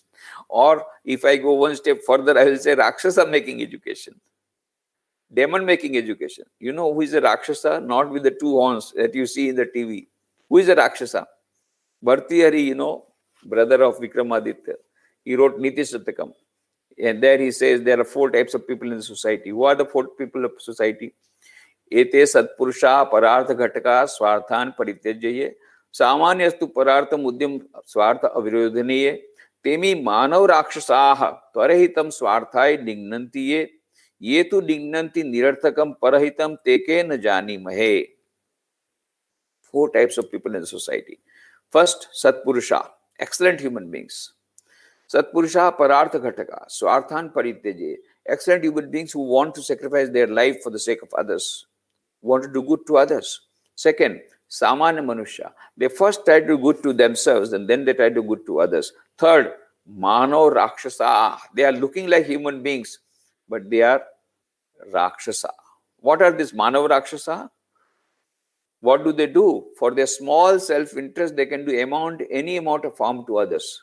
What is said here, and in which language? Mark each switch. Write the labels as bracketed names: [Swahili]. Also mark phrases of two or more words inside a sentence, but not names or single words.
[English] Or if I go one step further, I will say Rakshasa-making education, demon-making education. You know who is a Rakshasa? Not with the two horns that you see in the TV. Who is a Rakshasa? Bhartihari, you know, brother of Vikramaditya. He wrote Niti Satakam. And there he says there are 4 types of people in the society. Who are the 4 people of society? [Sanskrit] एते सत्पुरुष परार्थ घटक स्वार्थान् परित्यज्य सामान्यास्तु परार्थम् उद्यम स्वार्थ अविरोधेन तेऽमी मानव राक्षसाः परहितं स्वार्थाय निघ्नन्ति ये ये तु घ्नन्ति निरर्थकं परहितं ते के न जानीमहे. [English] 4 types of people in the society. First, satpurusha, excellent human beings. [Sanskrit] सत्पुरुष परार्थ घटक स्वार्थान् परित्यज्य, [English] excellent human beings who want to sacrifice their life for the sake of others, want to do good to others. Second, [Sanskrit] सामान्य मनुष्य, [English] they first try to do good to themselves and then they try to do good to others. Third, [Sanskrit] मनो राक्षस, [English] they are looking like human beings but they are rakshasa. What are these [Sanskrit] मानव राक्षस? [English] What do? For their small self-interest, they can do any amount of harm to others.